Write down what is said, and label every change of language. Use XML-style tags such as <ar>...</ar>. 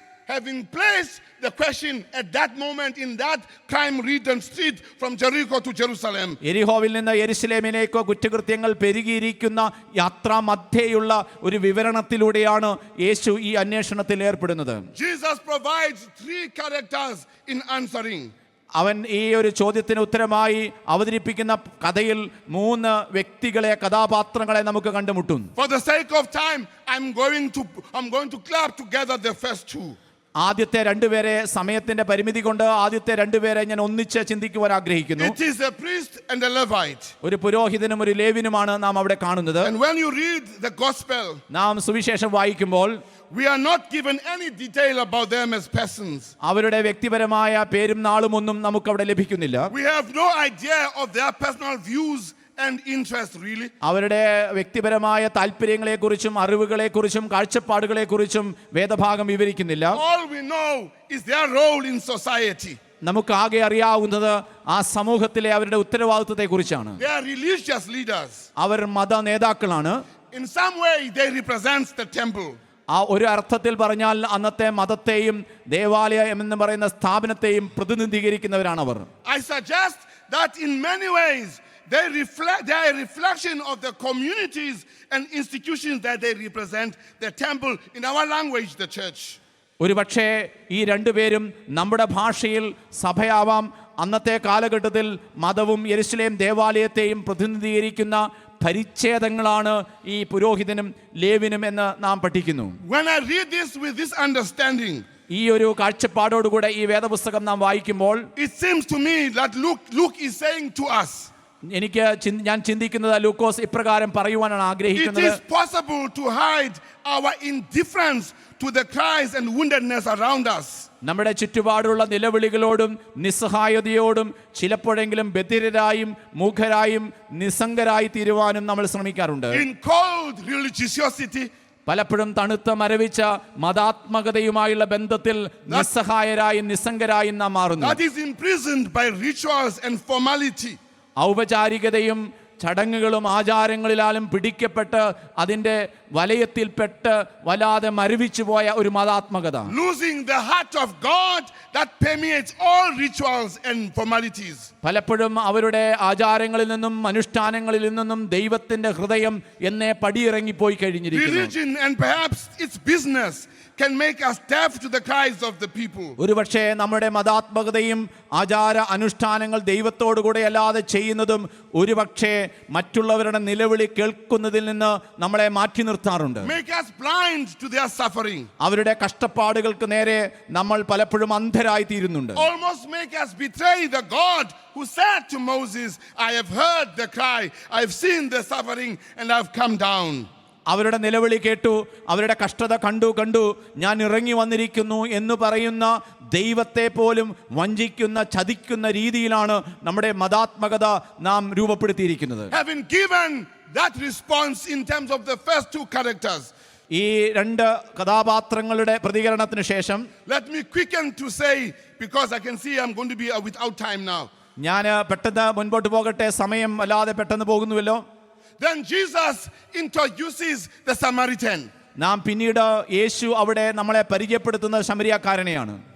<en>Having placed the question at that moment in that crime-ridden street from Jericho to Jerusalem.</en> <ml>യെരിഹോവിൽ നിന്ന് യെരുശലേമിലേക്ക് കുറ്റകൃത്യങ്ങൾ പെരുകിയിരിക്കുന്ന യാത്രാ മധ്യേയുള്ള ഒരു വിവരണത്തിലൂടെയാണ് യേശു ഈ അന്വേഷണത്തിൽ ഏർപ്പെടുന്നത്.</ml> <en>Jesus provides 3 characters in answering.</en> <ml>അവൻ ഈ ഒരു ചോദ്യത്തിന് ഉത്തരമായി അവതരിപ്പിക്കുന്ന കഥയിൽ 3 വ്യക്തികളെ, കഥാപാത്രങ്ങളെ നമുക്ക് കണ്ടുമുട്ടും.</ml> <en>For the sake of time, I'm going to clap together the first 2.</en> <ml>ആദ്യത്തെ 2 പേരെ സമയത്തിന്റെ പരിമിതി കൊണ്ട് ആദ്യത്തെ 2 പേരെ ഞാൻ ഒന്നിച്ച് ചിന്തിക്കുവാൻ ആഗ്രഹിക്കുന്നു.</ml> <en>It is a priest and a Levite.</en> <ml>ഒരു പുരോഹിതനും ഒരു ലേവ്യനുമാണ് നാം അവിടെ കാണുന്നത്.</ml> <en>And when you read the gospel,</en> <ml>നാം സുവിശേഷം വായിക്കുമ്പോൾ</ml> <en>we are not given any detail about them as persons.</en> <ml>അവരുടെ വ്യക്തിപരമായ പേരും നാളും ഒന്നും നമുക്ക് അവിടെ ലഭിക്കുന്നില്ല.</ml> <en>We have no idea of their personal views and interests really.</en> <ml>അവരുടെ വ്യക്തിപരമായ താല്പര്യങ്ങളെക്കുറിച്ചും അറിവുകളെക്കുറിച്ചും കാഴ്ചപ്പാടുകളെക്കുറിച്ചും വേദഭാഗം വിവരിക്കുന്നില്ല.</ml> <en>All we know is their role in society.</en> <ml>നമുക്ക് ആകെ അറിയാവുന്നത് ആ സമൂഹത്തിലെ അവരുടെ ഉത്തരവാദിത്വത്തെക്കുറിച്ചാണ്.</ml> <en>They are religious leaders.</en> <ml>അവർ മത നേതാക്കളാണ്.</ml> <en>In some way they represent the temple.</en> <ml>ആ ഒരു അർത്ഥത്തിൽ പറഞ്ഞാൽ അന്നത്തെ മതത്തെയും ദേവാലയം എന്ന് പറയുന്ന സ്ഥാപനത്തെയും പ്രതിനിധീകരിക്കുന്നവരാണ് അവർ.</ml> <en>I suggest that in many ways they are a reflection of the communities and institutions that they represent, the temple, in our language, the church.</en> <ml>ഒരു പക്ഷേ ഈ 2 പേരും നമ്മുടെ ഭാഷയിൽ സഭയാവാം. അന്നത്തെ കാലഘട്ടത്തിൽ മതവും യെരുശലേം ദേവാലയത്തെയും പ്രതിനിധീകരിക്കുന്ന പരിച്ഛേദങ്ങളാണ് ഈ പുരോഹിതനും ലേവ്യനും എന്ന് നാം പഠിക്കുന്നു.</ml> <en>When I read this with this understanding,</en> <ml>ഈ ഒരു കാഴ്ചപ്പാടോടുകൂടെ ഈ വേദപുസ്തകം നാം വായിക്കുമ്പോൾ</ml> <en>it seems to me that Luke is saying to us,</en> <ml>ഞാൻ ചിന്തിക്കുന്നത് ലൂക്കോസ് ഇപ്രകാരം പറയുവാനാണ് ആഗ്രഹിക്കുന്നത്.</ml> <en>it is possible to hide our indifference to the cries and woundedness around us.</en> <ml>നമ്മുടെ ചുറ്റുപാടുള്ള നിലവിളികളോടും നിസ്സഹായതയോടും ചിലപ്പോഴെങ്കിലും ബധിരരായും മൂഖരായും നിസ്സംഗരായി തീരുവാനും നമ്മൾ ശ്രമിക്കാറുണ്ട്.</ml> <en>In cold religiosity,</en> <ml>പലപ്പോഴും തണുത്ത മരവിച്ച മതാത്മകതയുമായുള്ള ബന്ധത്തിൽ നിസ്സഹായരായും നിസ്സംഗരായും നാം മാറുന്നു.</ml> <en>that is imprisoned by rituals and formality.</en> <ml>ഔപചാരികതയും ചടങ്ങുകളും ആചാരങ്ങളിലാലും പിടിക്കപ്പെട്ട് അതിൻ്റെ വലയത്തിൽപ്പെട്ട് വല്ലാതെ മരവിച്ചു പോയ ഒരു മതാത്മകത.</ml> <en>Losing the heart of God that permeates all rituals and formalities.</en> <ml>പലപ്പോഴും അവരുടെ ആചാരങ്ങളിൽ നിന്നും അനുഷ്ഠാനങ്ങളിൽ നിന്നും ദൈവത്തിന്റെ ഹൃദയം എന്നേ പടിയിറങ്ങിപ്പോയി കഴിഞ്ഞിരിക്കുന്നു.</ml> <en>Religion and perhaps its business can make us deaf to the cries of the people.</en> <ml>ഒരുപക്ഷേ നമ്മുടെ മതാത്മകതയും ആചാര അനുഷ്ഠാനങ്ങൾ ദൈവത്തോടുകൂടെ അല്ലാതെ ചെയ്യുന്നതും ഒരുപക്ഷെ മറ്റുള്ളവരുടെ നിലവിളി കേൾക്കുന്നതിൽ നിന്ന് നമ്മളെ മാറ്റി നിർത്താറുണ്ട്.</ml> <en>Make us blind to their suffering.</en> <ml>അവരുടെ കഷ്ടപ്പാടുകൾക്ക് നേരെ നമ്മൾ പലപ്പോഴും അന്ധരായി തീരുന്നുണ്ട്.</ml> <en>Almost make us betray the God who said to Moses, I have heard the cry, I have seen the suffering, and I have come down.</en> <ml>അവരുടെ നിലവിളി കേട്ടു, അവരുടെ കഷ്ടത കണ്ടു ഞാൻ ഇറങ്ങി വന്നിരിക്കുന്നു എന്ന് പറയുന്ന ദൈവത്തെ പോലും വഞ്ചിക്കുന്ന ചതിക്കുന്ന രീതിയിലാണ് നമ്മുടെ മതാത്മകത നാം രൂപപ്പെടുത്തിയിരിക്കുന്നത്.</ml> <en>Having given that response in terms of the first two characters,</en> <ml>ഈ രണ്ട് കഥാപാത്രങ്ങളുടെ പ്രതികരണത്തിന് ശേഷം</ml> <en>let me quicken to say, because I can see I'm going to be without time now.</en> <ml>ഞാൻ പെട്ടെന്ന് മുൻപോട്ട് പോകട്ടെ, സമയം അല്ലാതെ പെട്ടെന്ന് പോകുന്നുവല്ലോ.</ml> <en>Then Jesus introduces the Samaritan.</en> <ml>നാം പിന്നീട് യേശു അവിടെ നമ്മളെ പരിചയപ്പെടുത്തുന്ന ശമരിയാക്കാരനെയാണ്.</ml>